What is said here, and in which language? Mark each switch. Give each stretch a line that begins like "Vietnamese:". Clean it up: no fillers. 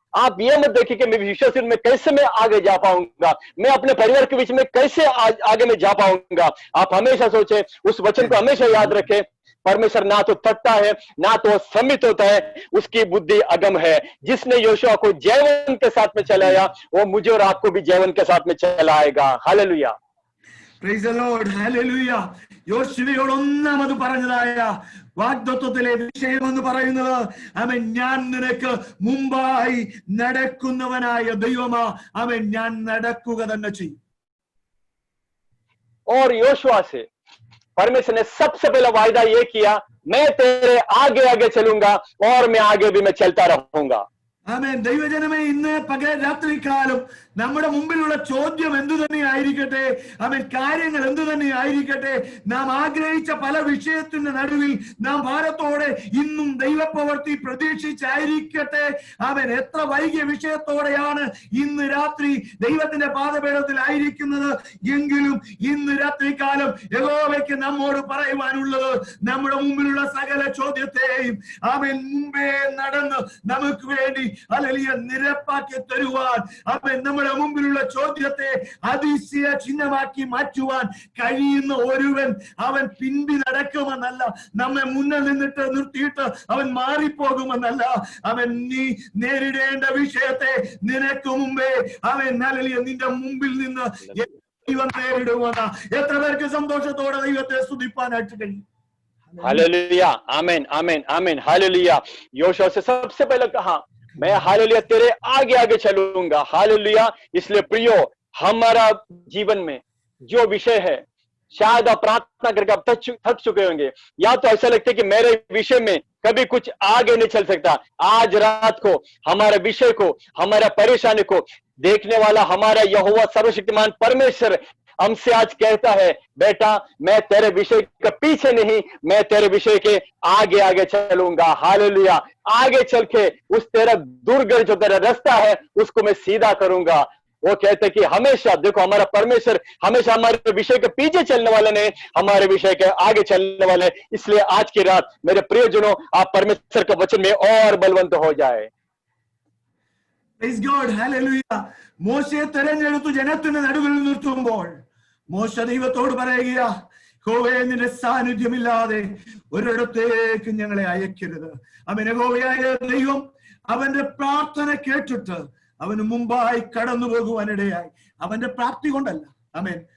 Hindi: आप ये मत देखिए कि मैं विश्वासी में कैसे मैं आगे जा पाऊंगा, मैं अपने परिवार के बीच में कैसे आगे में जा पाऊंगा। आप हमेशा सोचे, उस वचन को हमेशा याद रखें, परमेश्वर ना तो थकता है ना तो सम्मित होता है, उसकी बुद्धि अगम है। जिसने योशुआ को जयवन के साथ में चलाया वो मुझे और आपको भी जयवन के साथ में चलाएगा। Hallelujah.
English: Praise the Lord. Hallelujah.
Malayalam: യോശുവയോട് ഒന്നാമത് പറഞ്ഞതായ വാഗ്ദത്തത്തിലെ വിഷയം എന്ന് പറയുന്നത് അവൻ ഞാൻ നിനക്ക് മുമ്പായി നടക്കുന്നവനായ ദൈവമാ, അവൻ ഞാൻ നടക്കുക തന്നെ ചെയ്യും.
Hindi: और योशुआ से परमेश्वर ने सबसे पहला वायदा ये किया, मैं तेरे आगे आगे चलूंगा और मैं आगे भी मैं चलता रहूंगा।
Malayalam: ആമേൻ. ദൈവജനമേ, ഇന്ന് പകൽ രാത്രികാലം നമ്മുടെ മുമ്പിലുള്ള ചോദ്യം എന്തു തന്നെ ആയിരിക്കട്ടെ, അവൻ കാര്യങ്ങൾ എന്തു തന്നെ ആയിരിക്കട്ടെ, നാം ആഗ്രഹിച്ച പല വിഷയത്തിന്റെ നടുവിൽ നാം ഭാരത്തോടെ ഇന്നും ദൈവപ്രവൃത്തി പ്രതീക്ഷിച്ചായിരിക്കട്ടെ, അവൻ എത്ര വൈകിയ വിഷയത്തോടെയാണ് ഇന്ന് രാത്രി ദൈവത്തിന്റെ പാദപീഠത്തിൽ ആയിരിക്കുന്നത് എങ്കിലും ഇന്ന് രാത്രികാലം യഹോവയ്ക്ക് നമ്മോട് പറയുവാനുള്ളത് നമ്മുടെ മുമ്പിലുള്ള സകല ചോദ്യത്തെയും അവൻ മുമ്പേ നടന്ന് നമുക്ക് വേണ്ടി ഹല്ലേലൂയ നിരപ്പാക്കി തരുവാൻ, അവൻ നമ്മുടെ മുമ്പിലുള്ള ചോദ്യത്തെ അതിശയ ചിഹ്നമാക്കി മാറ്റുവാൻ കഴിയുന്ന ഒരുവൻ അവൻ പിന്തി നടക്കുമെന്നല്ല, നമ്മെ മുന്നിൽ നിന്നിട്ട് നിർത്തിയിട്ട് അവൻ മാറിപ്പോകുമെന്നല്ല, അവൻ നീ നേരിടേണ്ട വിഷയത്തെ നിനക്ക് മുമ്പേ അവൻ ഹല്ലേലൂയ നിന്റെ മുമ്പിൽ നിന്ന് ദൈവം നേരിടുമെന്ന എത്ര പേർക്ക് സന്തോഷത്തോടെ ദൈവത്തെ സ്തുതിപ്പാനായിട്ട് കഴിയും.
Hindi: हालेलुया। आमीन आमीन आमीन। हालेलुया। योशुआ से सबसे पहले कहा मैं हालेलुया तेरे आगे आगे चलूंगा। हालेलुया। इसलिए प्रियो हमारा जीवन में जो विषय है, शायद आप प्रार्थना करके आप थक चुके होंगे, या तो ऐसा लगता है कि मेरे विषय में कभी कुछ आगे नहीं चल सकता। आज रात को हमारे विषय को, हमारा परेशानी को देखने वाला हमारा यहोवा सर्वशक्तिमान परमेश्वर हमसे आज कहता है, बेटा मैं तेरे विषय के पीछे नहीं, मैं तेरे विषय के आगे आगे चलूंगा। हालेलुया। आगे चल के उस तेरा दुर्गम जो तेरा रास्ता है उसको मैं सीधा करूंगा। वो कहते कि हमेशा देखो हमारा परमेश्वर हमेशा हमारे विषय के पीछे चलने वाले नहीं, हमारे विषय के आगे चलने वाले। इसलिए आज की रात मेरे प्रियजनों आप परमेश्वर के वचन में और बलवंत हो जाए।
English: Praise God. Hallelujah.
Malayalam: മോശയെ തെരഞ്ഞെടുത്തു ജനത്തിന് നടുവിൽ നിർത്തുമ്പോൾ മോശ ദൈവത്തോട് പറയുക, യഹോവേ നിന്റെ സാന്നിധ്യമില്ലാതെ ഒരിടത്തേക്ക് ഞങ്ങളെ അയക്കരുത്. അവൻ യഹോവയായ ദൈവം അവന്റെ പ്രാർത്ഥന കേട്ടിട്ട് അവന് മുമ്പായി കടന്നു പോകുവാനിടയായി. അവന്റെ പ്രാപ്തി കൊണ്ടല്ല. ആമേൻ.